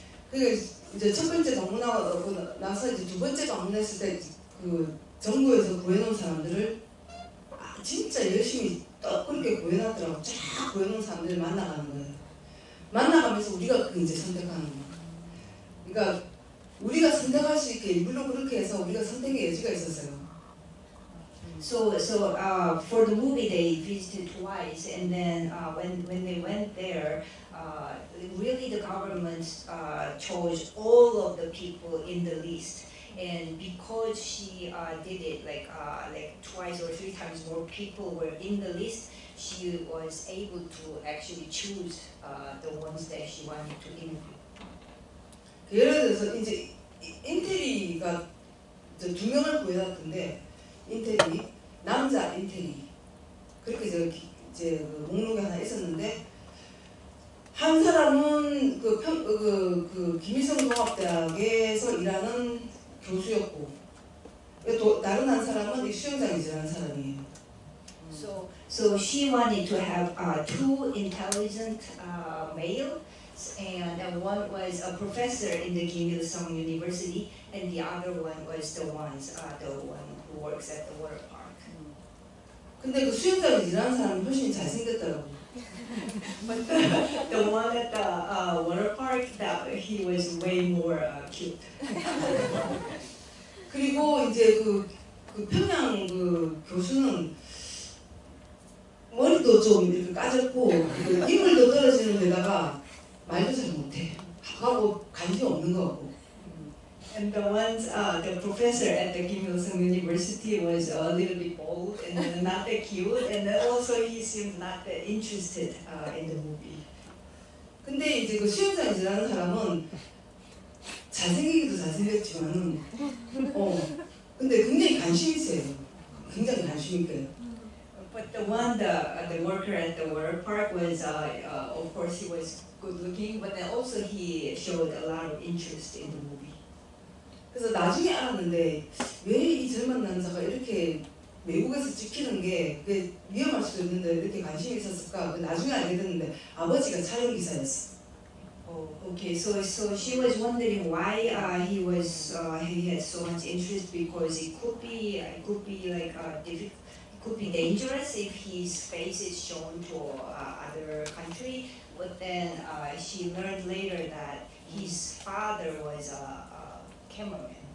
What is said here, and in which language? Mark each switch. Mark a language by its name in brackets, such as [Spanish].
[Korean] 그게 이제 첫 번째 방문하고 나서 이제 두 번째 방문했을 때 그 정부에서 구해놓은 사람들을 진짜 열심히 딱 그렇게 구해놨더라고. 쫙 구해놓은 사람들을 만나가는 거예요. 만나가면서 우리가 그 이제 선택하는 거예요. 그러니까 우리가 선택할 수 있게 일부러 그렇게 해서 우리가 선택의 여지가 있었어요. [English] So for the movie they visited twice, and then when they went there, really the government chose all of the people in the list, and because she did it like twice or 3 times more people were in the list, she was able to actually choose the ones that she wanted to interview. [Korean] 예를 들어서 이제 인테리가 이제 2명을 구해놨던데. 인테리, 남자 인테리 그렇게 이제 그 목록에 하나 있었는데 한 사람은 그 김일성 종합대학에서 일하는 교수였고 또 다른 한 사람은 수영장에서 일하는 사람이에요. [English] So she wanted to have 2 intelligent males, and one was a professor in the Kim Il-sung University, and the other one was the one who works at the water park. [Korean] 근데 그 수영장에서 일하는 사람이 훨씬 잘생겼더라고. [English] But the one at the water park, he was way more cute. [Korean] 그리고 이제 그 평양 그 교수는 머리도 좀 이렇게 까졌고 인물도 떨어지는 데다가 말도 잘 못해. 하고 관심 없는 거 같고. [English] And the professor at the Kim Il-sung University was a little bit old and not that cute, and also he seemed not that interested in the movie. [Korean] 근데 이제 그 수영장에 일하는 사람은 잘생기기도 잘생겼지만은 근데 굉장히 관심 있어요. 굉장히 관심 있게. [English] But the worker at the water park was, of course, he was good looking, but then also he showed a lot of interest in the movie. [Korean] 그래서 나중에 알았는데 왜 이 젊은 남자가 이렇게 외국에서 찍히는 게 위험할 수도 있는데 이렇게 관심이 있었을까? 나중에 알게 됐는데 아버지가 촬영 기사였어. [English] Oh, okay. So she was wondering why he had so much interest, because it could be like it could be dangerous if his face is shown to other country. But then she learned later that his father was a cameraman.